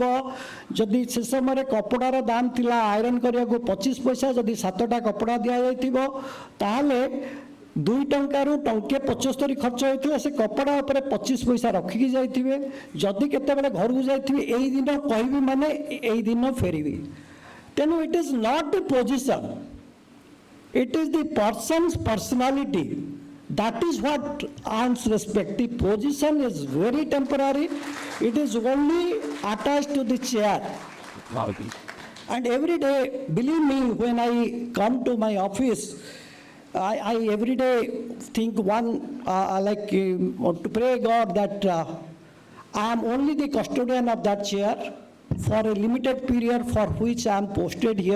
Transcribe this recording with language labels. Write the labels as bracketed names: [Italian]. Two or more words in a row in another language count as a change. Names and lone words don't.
[Odia] ଯଦି ସେ ସମୟରେ କପଡ଼ାର ଦାମ ଥିଲା ଆଇରନ୍ କରିବାକୁ 25 ପଇସା, ଯଦି 7ଟା କପଡ଼ା ଦିଆଯାଇଥିବ ତାହେଲେ 2 ଟଙ୍କାରୁ ଟଙ୍କେ 75 ଖର୍ଚ୍ଚ ହୋଇଥିଲା। ସେ କପଡ଼ା ଉପରେ 25 ପଇସା ରଖିକି ଯାଇଥିବେ। ଯଦି କେତେବେଳେ ଘରକୁ ଯାଇଥିବେ ଏଇ ଦିନ କହିବି ମାନେ ଏଇ ଦିନ ଫେରିବି। [English] ତେଣୁ it is not the position, it is the person's personality that is what earns respect. The position is very temporary, it is only attached to the chair. And every day, believe me, when I come to my office, I every day think to pray God that I am only the custodian of that chair for a limited period for which I am posted here.